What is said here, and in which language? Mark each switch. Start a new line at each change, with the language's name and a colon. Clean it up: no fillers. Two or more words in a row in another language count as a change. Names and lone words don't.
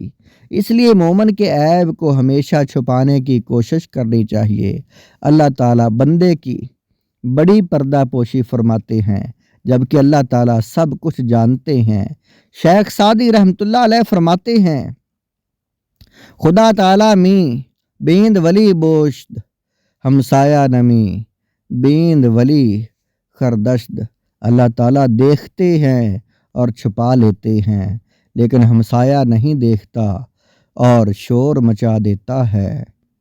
Urdu: اس لیے مومن کے عیب کو ہمیشہ چھپانے کی کوشش کرنی چاہیے۔ اللہ تعالیٰ بندے کی بڑی پردہ پوشی فرماتے ہیں، جبکہ اللہ تعالیٰ سب کچھ جانتے ہیں۔
Persian: شیخ سعدی
Arabic: رحمۃ اللہ علیہ
Urdu: فرماتے ہیں،
Persian: خدا تعالیٰ می بیند ولی بوشد ہمسایہ نمی بیند ولی خردشد۔
Urdu: اللہ تعالیٰ دیکھتے ہیں اور چھپا لیتے ہیں، لیکن ہمسایہ نہیں دیکھتا اور شور مچا دیتا ہے۔